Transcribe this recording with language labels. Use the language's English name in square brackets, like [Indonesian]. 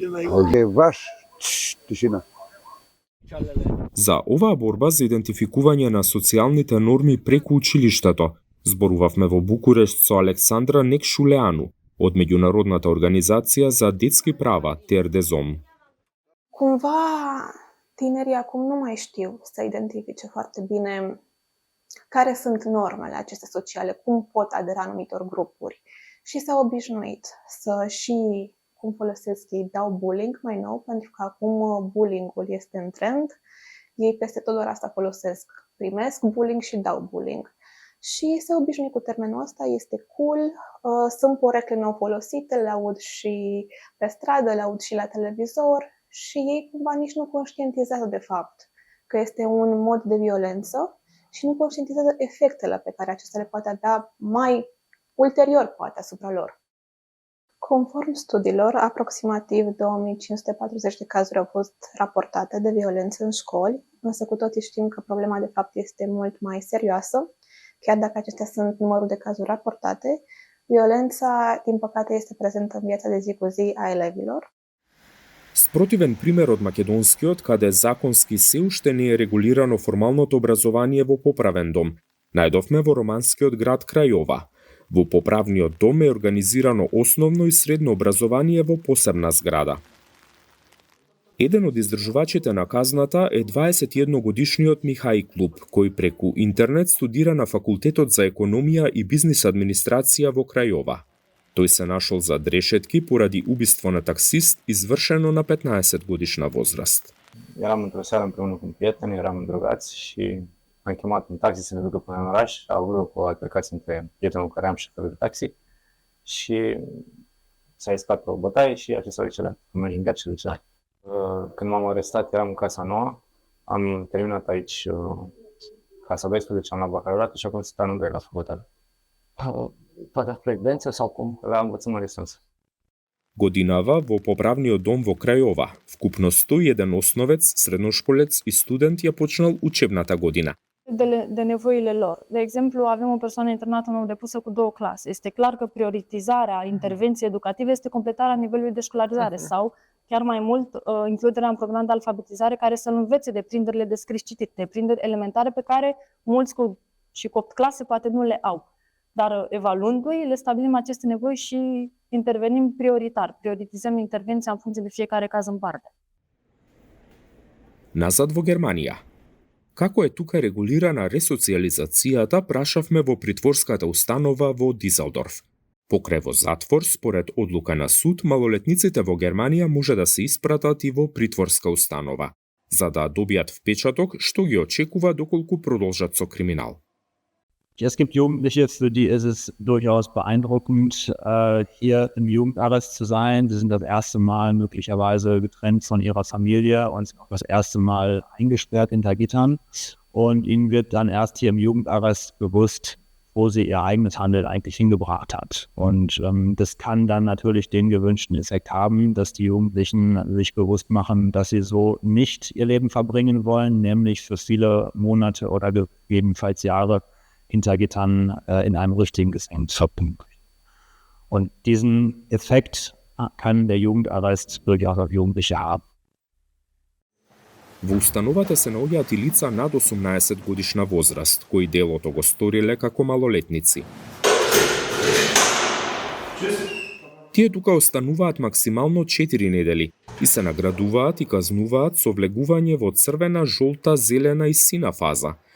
[Macedonian] Ovdje je vaš tišina. За оваа борба за идентификување на социјалните норми преку училиштето, зборувавме во Букурешт со Александра Некшулеану од меѓународната организација за детски права Terdesom. [Romanian] Cumva, tinerii acum nu mai știu să identifice foarte bine care sunt normele acestea sociale, cum pot adera anumitor grupuri. Și s-au obișnuit să și, cum folosesc ei, dau bullying mai nou, pentru că acum bullying-ul este în trend. Ei peste tot doar asta folosesc, primesc bullying și dau bullying. și se obișnuie cu termenul ăsta, este cool. Sunt porecle nou folosite, le aud și pe stradă, le aud și la televizor și ei cumva nici nu conștientizează de fapt că este un mod de violență și nu conștientizează efectele pe care acesta le poate avea mai ulterior, poate, asupra lor. Conform studiilor, aproximativ 2540 de cazuri au fost raportate de violență în școli, însă cu toții știm că problema de fapt este mult mai serioasă. Chiar dacă acestea sunt numărul de cazuri raportate, violența, din păcate, este prezentă în viața de zi cu zi a elevilor. [Macedonian] Спротивен пример од македонскиот, каде законски се уште не е регулирано формалното образование во поправен дом, најдовме во романскиот град Крајова. Во поправниот дом е организирано основно и средно образование во посебна зграда. Еден од издржувачите на казната е 21-годишниот Михај Клуб, кој преку интернет студира на Факултетот за економија и бизнис администрација во Крајова. Тој се нашол за решетки поради убиство на таксист извршено на 15-годишна возраст. [Romanian] Eram într-o seară împreună cu un prieten, eram drogați și am chemat un taxi să ne ducă până în oraș. A avut loc o altercație între prietenul care am și șoferul de taxi și s-a iscat o bătaie și acesta a celat. Am înjunghiat și celat. Când m-am arestat, eram în Casa Nouă. Am terminat aici Casa 12, am luat bacalaureatul și acum sunt anul 2 la facultate. Toată frecvență sau cum? La învățământ extins. [Macedonian] Годинава во поправниот дом во Крајова, вкупно 101 основец, средношколец и студент ја почнал учебната година. [Romanian] De nevoile lor. De exemplu, avem o persoană internată nou depusă cu 2 clase. Este clar că prioritizarea intervenției educative este completarea nivelului de școlarizare sau, chiar mai mult, includerea în program de alfabetizare care să-l învețe deprinderile de scris-citit, deprinderi elementare pe care mulți cu 8 clase poate nu le au. Dar evaluându-i, le stabilim aceste nevoi și intervenim prioritar. Prioritizăm intervenția în funcție de fiecare caz în parte. [Macedonian] Назад во Германија. Како е тука регулирана ресоциализацијата, прашавме во притворската установа во Дизелдорф. Покрај во затвор, според одлука на суд, малолетниците во Германија може да се испратат и во притворска установа, за да добијат впечаток што ги очекува доколку продолжат со криминал. [German] Es gibt Jugendliche, für die ist es durchaus beeindruckend, hier im Jugendarrest zu sein. Sie sind das erste Mal möglicherweise getrennt von ihrer Familie und auch das erste Mal eingesperrt hinter Gittern. Und ihnen wird dann erst hier im Jugendarrest bewusst, wo sie ihr eigenes Handeln eigentlich hingebracht hat. Und das kann dann natürlich den gewünschten Effekt haben, dass die Jugendlichen sich bewusst machen, dass sie so nicht ihr Leben verbringen wollen, nämlich für viele Monate oder gegebenenfalls Jahre hinter Gittern in einem richtigen Gefängnis verbringen. Und diesen Effekt kann der Jugendarrest durchaus auf Jugendliche haben. [Macedonian] Во установата се наоѓаат и лица над 18 годишна возраст, кои делото го сториле како малолетници. Тие тука остануваат максимално 4 недели и се наградуваат и казнуваат со влегување во црвена, жолта, зелена и сина фаза.